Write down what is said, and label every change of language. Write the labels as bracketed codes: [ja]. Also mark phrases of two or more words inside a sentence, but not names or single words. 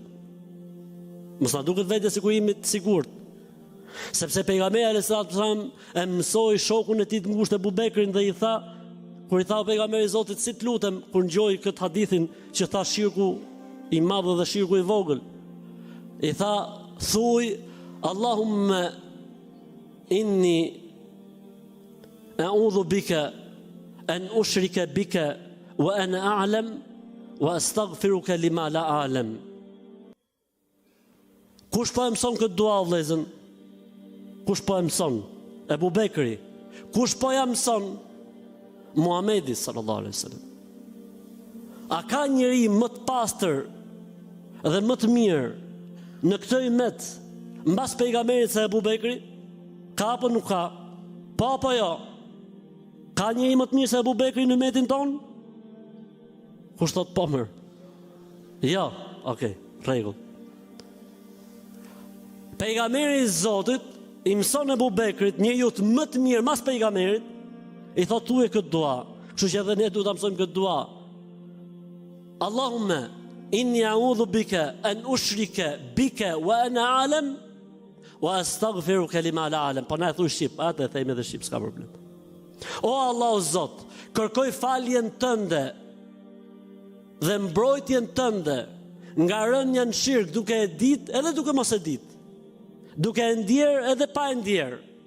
[sq] Mos na duket vetë sikur jemi të sigurt. Sepse pejgamberi [ar] عليه السلام [sq] e mësoi shokun e tij të ngushtë Abu Bekrin dhe i tha, kur i tha pejgamberi i Zotit si të lutem, kur ngjoi këtë hadithin që tha shirku i madh dhe shirku i vogël, i tha, thuaj [ar] اللهم إني أعوذ بك أن أشرك بك وأنا أعلم وأستغفرك لما لا أعلم. [sq] Kush po e mëson këtë dua vëllezën? Kush po e mëson? Abu Bekri. Kush po ja mëson? Muhamedi [ar] صلى الله عليه وسلم. [sq] A ka njeri më të pastër dhe më të mirë në këtë umet mbas pejgamberit se Abu Bekri? Ka apo nuk ka? Po apo jo? Ka njeri më të mirë se Abu Bekri në umetin ton? Kush thot po mirë? Jo, okay, rregull. Pejgamberi i Zotit i mëson Abu Bekrit, njeriu më të mirë mas pejgamberit, i thot thuaj këtë dua. Kështu që edhe ne duhet ta mësojmë këtë dua. [ar] اللهم إني أعوذ بك أن أشرك بك وأنا أعلم وأستغفرك لما لا أعلم. [sq] Po na e thuaj shqip, atë e themi edhe shqip, s'ka problem. O Allah o Zot, kërkoj faljen tënde dhe mbrojtjen tënde nga rënja në shirk, duke e ditë edhe duke mos e ditë, duke e ndjerë edhe pa e ndjerë.